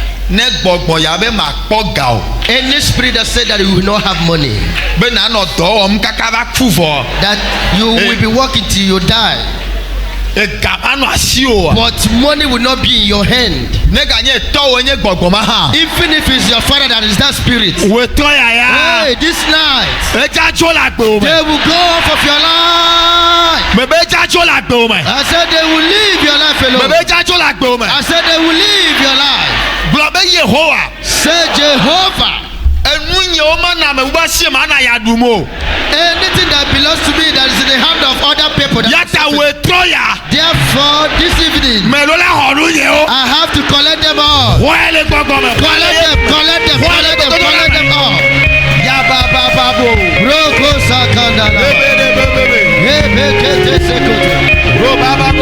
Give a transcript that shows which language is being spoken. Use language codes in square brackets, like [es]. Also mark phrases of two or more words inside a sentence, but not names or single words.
[ee] ne gbɔgbɔ ya be ma kpɔ ga o. [en] Any spirit that said that you will not have money, [ee] be na nɔ dɔ wɔm kaka va ku vɔ. [en] that you will be working till you die, [ee] ega ma nɔ asi o. [en] but money will not be in your hand. [ee] ne ka nye tɔwo nye gbɔgbɔ ma hã. [en] Even if it's your father that is that spirit, [ee] wetɔ yaya. [en] hey, this night [ee] eja tso la gbe o [en] they [ee] mɛ. [en] will go off of your life. [ee] mɛ be eja tso la gbe o mɛ. [en] I said they will leave your life [ee] mɛ [en] alone. [ee] be eja tso la gbe o mɛ. [en] I said they will leave your life. [ee] gblɔ be Yehowa. [en] Say Jehovah, [ee] enu nye wo ma na mɛ wo ba si ma na ya dum o. [en] anything that belongs to me that is in the hand of other people, that [ee] yata wetɔ ya. [en] therefore this evening [ee] mɛ lo la xɔnu ye o. [en] I have to collect them all. [ee] wɔye le gbɔgbɔ mɛ. [en] Collect them, collect them, collect them, collect them all. yabababo. Roko sakandala. Ebekete sekoto. robababo.